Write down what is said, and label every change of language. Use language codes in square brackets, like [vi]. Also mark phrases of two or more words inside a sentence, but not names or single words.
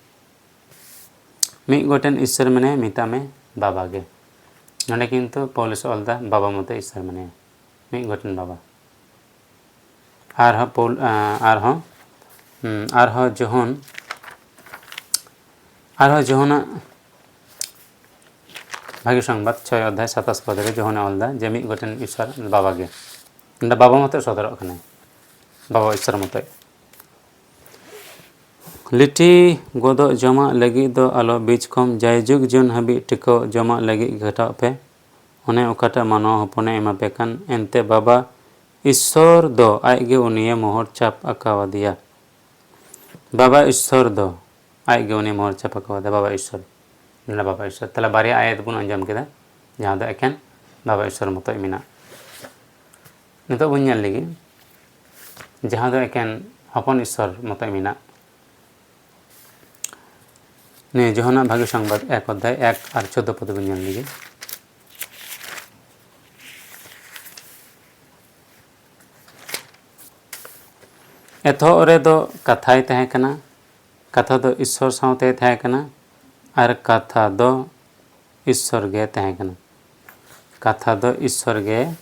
[sat] मिद गोटेन ईश्वर मेने मितामे बाबा गे नोडे किन्तु पौलुस ऑलदा बाबा मत ईश्वर मेने मिद गोटेन बाबा आरहो जोहना भाग्य संबाद 6 अध्याय 27 पद रे जोहना ऑलदा जे मिद गोटेन ईश्वर बाबा गे बाबा मत सदरक कना बाबा ईश्वर मत लिटी गोदो जमा लगी दो आलो बीच कम जायजुग जन हबी टिको जमा लगी घटा पे उन्हें उकाटा मानव हपने एमा पेकन एनते बाबा ईश्वर दो आयगे उनिये मोहर चाप अकावा दिया बाबा ईश्वर दो आयगे उनिये मोहर चाप अकावा दिया बाबा ईश्वर तला बारिया आयत बुन अंजाम केदा जहाँ दो एकेन बाबा ईश्वर मत मेना नितो बुन नेल लगी जहाँ दो एकेन हपन ईश्वर मत मेना ने जोहना भाग्य संबाद 1 अध्याय 1 और 14 पद बन नेल लगी एथो रे दो कथाय तहे कना कथा दो ईश्वर सावते तहे कना और कथा दो ईश्वर गे तहे कना कथा दो ईश्वर गे